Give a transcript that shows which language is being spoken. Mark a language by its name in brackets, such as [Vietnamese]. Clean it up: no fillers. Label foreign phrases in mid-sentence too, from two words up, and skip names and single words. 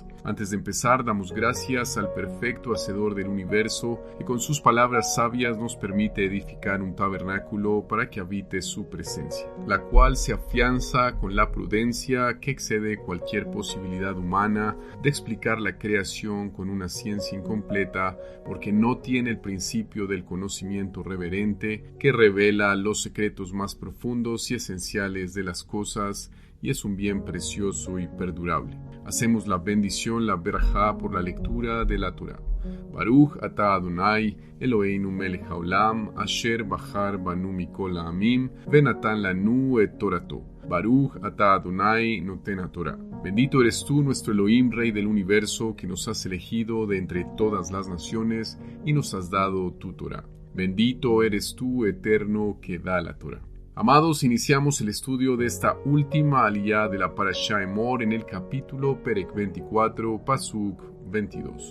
[Spanish] Antes de empezar, damos gracias al perfecto Hacedor del universo, que con sus palabras sabias nos permite edificar un tabernáculo para que habite su presencia, la cual se afianza con la prudencia que excede cualquier posibilidad humana de explicar la creación con una ciencia incompleta, porque no tiene el principio del conocimiento reverente que revela los secretos más profundos y esenciales de las cosas, y es un bien precioso y perdurable. Hacemos la bendición, la berajá, por la lectura de la Torah. [Hebrew] ברוך אתה אדוני, אלוהינו מלך העולם, אשר בחר בנו מכל העמים, ונתן לנו את תורתו. ברוך אתה אדוני נותן התורה. [Spanish] Bendito eres tú, nuestro Elohim, Rey del universo, que nos has elegido de entre todas las naciones y nos has dado tu Torah. Bendito eres tú, eterno, que da la Torah. Amados, iniciamos el estudio de esta última aliyá de la Parashá Emor en el capítulo Perek 24, Pasuk 22.